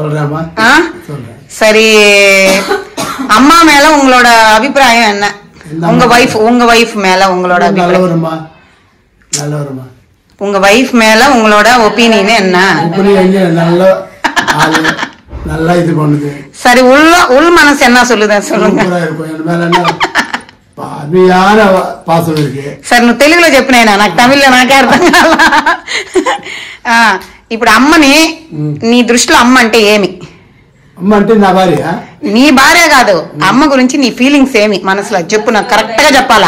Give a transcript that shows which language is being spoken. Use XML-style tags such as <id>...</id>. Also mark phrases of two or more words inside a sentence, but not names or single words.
<ta>சரி, அம்மா மேல உங்களோட அபிப்பிராயம் என்ன? உங்க வைஃப் மேல உங்களோட அபிப்பிராயம், உங்க வைஃப் மேல உங்களோட ஒப்பீனியன் என்ன? நல்லா இது பண்ணுது. சரி, உள் மனசு என்ன சொல்லுது சொல்லுங்க. పాసం ఇருக்கு.</ta> <te>సరే, నువ్వు తెలుగులో చెప్పినైనా నాకు తమిళ్లో నాకే అర్థం కాల. ఇప్పుడు అమ్మని నీ దృష్టిలో అమ్మ అంటే ఏమి? అమ్మ అంటే నా భార్య. నీ భార్య కాదు, అమ్మ గురించి నీ ఫీలింగ్స్ ఏమి మనసులో చెప్పు, నాకు కరెక్ట్ గా చెప్పాలా.</te>